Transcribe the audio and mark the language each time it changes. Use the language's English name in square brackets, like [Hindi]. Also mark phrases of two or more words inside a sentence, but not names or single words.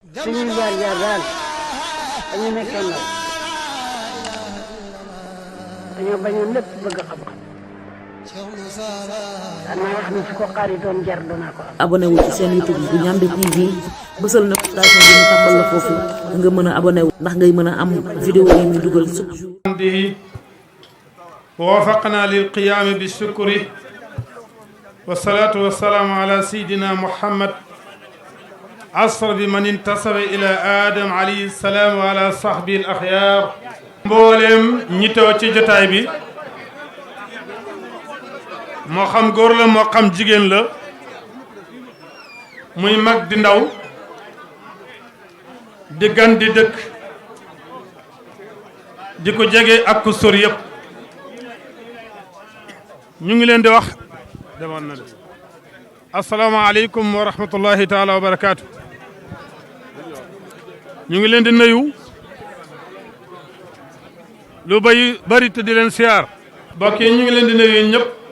[Wolof] suñuy jaar-jaar daal dañu nekkee ndaw dañoo bañoon lépp bëgg xam-xam danaa wax ni su ko xaaritoon jar danaa ko am. abonné wu ci seen YouTube bu Ndiamé TV bësal notification bi ñu tàmbal la foofu nga mën a abonné wu ndax ngay mën a am vidéo yi ñu dugal [French] chaque jour. [Arabic] ووفقنا للقيام بالشكر والصلاة والسلام على سيدنا محمد عصر بمن انتصر إلى آدم عليه السلام وعلى صحبه الأخيار [Wolof] mboolem ñi teew ci jotaay bi moo xam góor la moo xam jigéen la muy mag di ndaw di gan di dëkk di ko jege ak ku sori yëpp ñu ngi leen di wax demoon na de [Arabic] السلام عليكم ورحمة الله تعالى وبركاته [Wolof] ñu ngi leen di nuyu lu bari te di leen siyaar mbokk yi ñu ngi leen di nuyu ñëpp